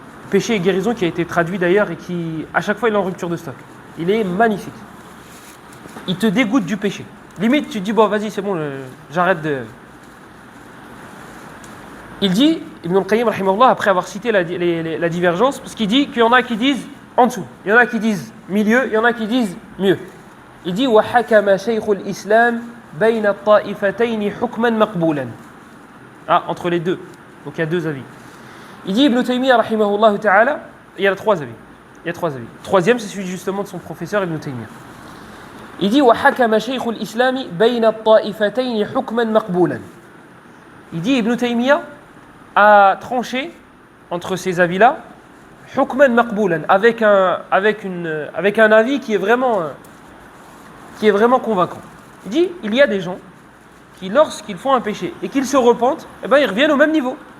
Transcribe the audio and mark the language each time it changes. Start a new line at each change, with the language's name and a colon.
French: Péché et guérison, qui a été traduit d'ailleurs et qui, à chaque fois, il est en rupture de stock. Il est magnifique. Il te dégoûte du péché. Limite, tu te dis, bon, vas-y, c'est bon, j'arrête de... Il dit, Ibn al-Qayyim, rahimahullah, après avoir cité la divergence, parce qu'il dit qu'il y en a qui disent en dessous, il y en a qui disent milieu, il y en a qui disent mieux. Il dit
Arabic: وَحَكَمَ شَيْخُ الْإِسْلَامِ بَيْنَ الطَّائِفَتَيْنِ حُكْمًا مَقْبُولًا.
French: Entre les deux. Donc il y a deux avis. Il dit Ibn Taymiyyah, rahimahullah ta'ala, il y a trois avis. Troisième, c'est celui justement de son professeur Ibn Taymiyyah. Il dit
Arabic: وَحَكَمَ شَيْخُ الْإِسْلَامِ بَيْنَ الطَّائِفَتَيْنِ حُكْمًا مَقْبُولًا.
French: Il dit Ibn Taymiyyah a tranché entre ces avis-là, hukman maqboulan, avec un avis qui est vraiment convaincant. Il dit, il y a des gens qui, lorsqu'ils font un péché et qu'ils se repentent, ils reviennent au même niveau.